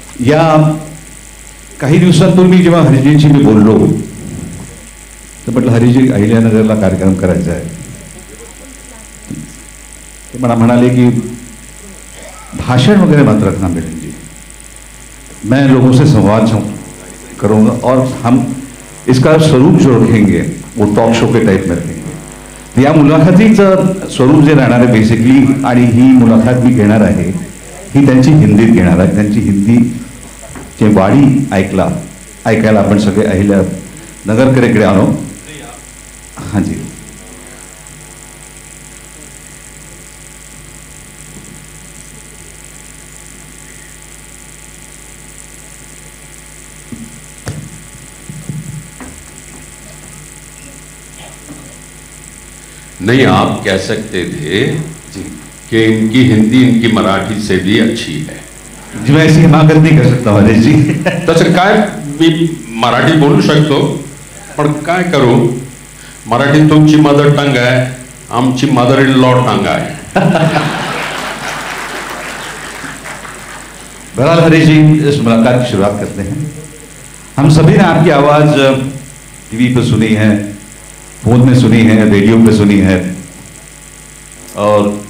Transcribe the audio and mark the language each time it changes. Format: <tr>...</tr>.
<mr>या काही दिवसांपूर्वी जेव्हा हरिजींशी मी बोललो तर म्हटलं हरिजी अहिल्यानगरला कार्यक्रम करायचा आहे. ते मला म्हणाले की</mr> <hi>भाषण वगैरह मत रखना मैडम जी, मैं लोगों से संवाद करूंगा और हम इसका स्वरूप जो रखेंगे वो टॉक शो के टाइप में रखेंगे.</hi> <mr>या मुलाखतीचं स्वरूप जे राहणार आहे बेसिकली, आणि ही मुलाखत मी घेणार आहे ही त्यांची हिंदीत घेणार आहे. त्यांची हिंदीची वाडी ऐकायला आपण सगळे अहिल्या नगरकरेकडे आलो.</mr> <hi>हाँ जी. नहीं, आप कह सकते थे कि इनकी हिंदी इनकी मराठी से भी अच्छी है. जी मैं ऐसी हिमाकत नहीं कर सकता हरीश जी.</hi> <mr>तसं काय मी मराठी बोलू शकतो, पण काय करू, मराठी तुमची मदर टंग आहे, आमची मदर इन लॉ टंग आहे.</mr> <hi>बहरहाल हरीश जी, इस मुलाकात की शुरुआत करते हैं. हम सभी ने आपकी आवाज टीवी पर सुनी है, फोन में सुनी है, रेडियो पे सुनी है, और</hi>